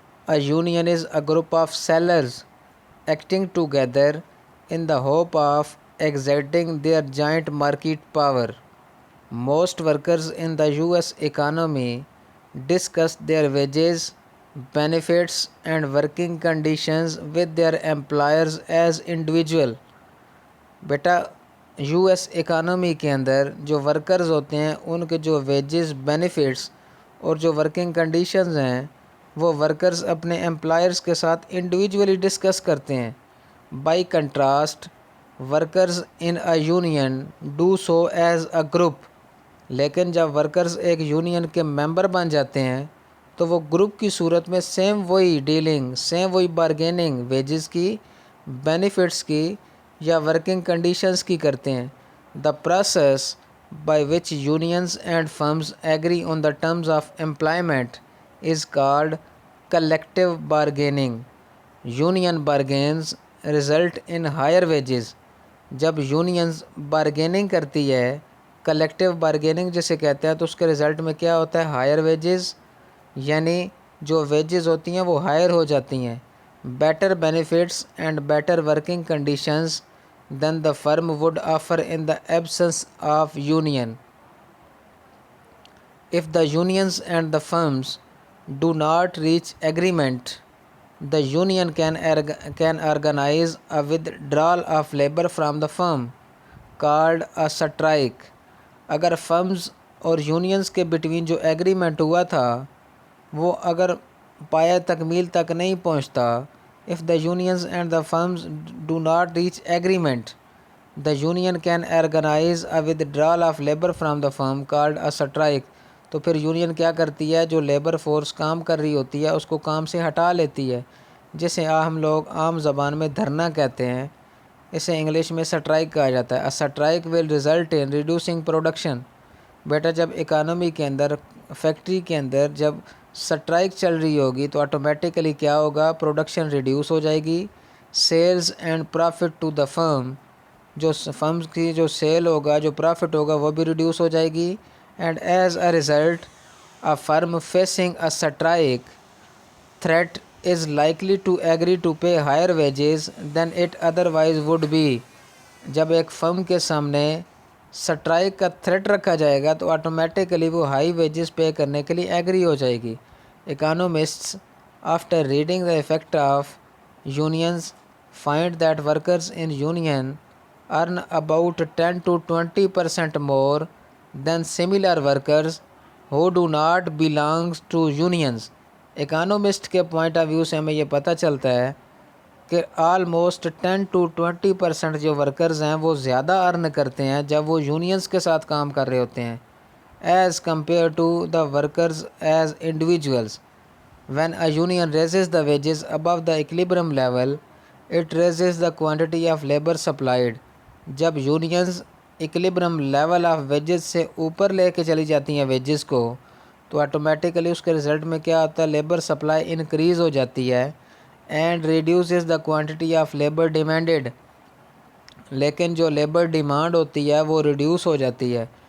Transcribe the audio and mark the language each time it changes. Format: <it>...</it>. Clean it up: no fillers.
<en>A union is a group of sellers acting together in the hope of exerting their joint market power. Most workers in the US economy discuss their wages, benefits and working conditions with their employers as individual.</en> <ur>Beta U S economy کے اندر جو workers ہوتے ہیں ان کے جو wages, benefits اور جو working conditions ہیں وہ ورکرز اپنے امپلائرز کے ساتھ انڈیویجولی ڈسکس کرتے ہیں.</ur> <en>By contrast workers in a union do so as a group.</en> <ur>لیکن جب ورکرز ایک یونین کے ممبر بن جاتے ہیں تو وہ گروپ کی صورت میں سیم وہی ڈیلنگ، سیم وہی بارگیننگ ویجز کی، بینیفٹس کی یا ورکنگ کنڈیشنز کی کرتے ہیں.</ur> <en>The process by which unions and firms agree on the terms of employment is called collective bargaining. Union bargains result in higher wages.</en> <ur>جب یونینز بارگیننگ کرتی ہے، کلیکٹیو بارگیننگ جسے کہتے ہیں، تو اس کے رزلٹ میں کیا ہوتا ہے؟ ہائر ویجز، یعنی جو ویجز ہوتی ہیں وہ ہائر ہو جاتی ہیں.</ur> <en>Better benefits and better working conditions than the firm would offer in the absence of union. If the unions and the firms do not reach agreement, the union can organize a withdrawal of labor from the firm called a strike.</en> <ur>اگر firms اور unions کے between جو agreement ہوا تھا وہ اگر پایہ تکمیل تک نہیں پہنچتا،</ur> <en>if the unions and the firms do not reach agreement, the union can organize a withdrawal of labor from the firm called a strike.</en> <ur>تو پھر یونین کیا کرتی ہے؟ جو لیبر فورس کام کر رہی ہوتی ہے اس کو کام سے ہٹا لیتی ہے، جسے ہم لوگ عام زبان میں دھرنا کہتے ہیں، اسے انگلش میں سٹرائک کہا جاتا ہے.</ur> <en>a strike will result in reducing production.</en> <ur>بیٹا جب اکانومی کے اندر، فیکٹری کے اندر جب سٹرائک چل رہی ہوگی تو آٹومیٹیکلی کیا ہوگا؟ پروڈکشن ریڈیوس ہو جائے گی.</ur> <en>Sales and profit to the firm.</en> <ur>جو فرمز کی جو سیل ہوگا، جو پرافٹ ہوگا وہ بھی ریڈیوس ہو جائے گی.</ur> <en>And as a result a firm facing a strike threat is likely to agree to pay higher wages than it otherwise would be.</en> <ur>جب ایک فرم کے سامنے سٹرائک کا تھریٹ رکھا جائے گا تو آٹومیٹیکلی وہ ہائی ویجز پے کرنے کے لیے ایگری ہو جائے گی.</ur> <en>Economists after reading the effect of unions find that workers in union earn about 10 to 20% more than similar workers who do not belong to unions.</en> <ur>Economist کے پوائنٹ آف ویو سے ہمیں یہ پتہ چلتا ہے کہ آلموسٹ 10 to 20% جو ورکرز ہیں وہ زیادہ ارن کرتے ہیں جب وہ یونینز کے ساتھ کام کر رہے ہوتے ہیں</ur> <en>As compared to the workers as individuals. When a union raises the wages above the equilibrium level it raises the quantity of labour supplied.</en> <ur>جب یونینز ایکلیبریم لیول آف ویجز سے اوپر لے کے چلی جاتی ہیں ویجز کو تو آٹومیٹیکلی اس کے رزلٹ میں کیا آتا ہے؟ لیبر سپلائی انکریز ہو جاتی ہے</ur> <en>And reduces the quantity of labour demanded.</en> <ur>لیکن جو لیبر ڈیمانڈ ہوتی ہے وہ ریڈیوس ہو جاتی ہے.</ur>